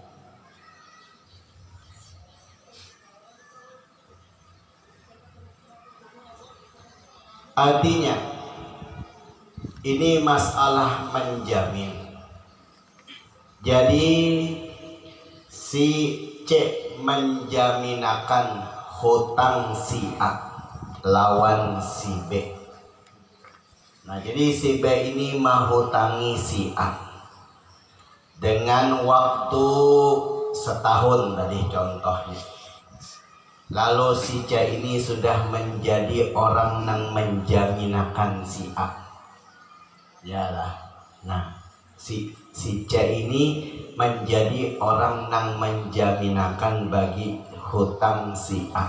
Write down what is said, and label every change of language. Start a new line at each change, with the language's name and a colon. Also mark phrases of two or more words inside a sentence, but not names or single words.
Indonesian: Artinya ini masalah menjamin.
Banjar: Jadi si C menjaminakan hutang si A lawan si B.
Indonesian: Nah jadi si B ini menghutangi si A dengan waktu setahun tadi contohnya. Lalu si C ini sudah menjadi orang yang menjaminakan si A. Yalah. Nah si C ini menjadi orang yang menjaminakan bagi hutang si A.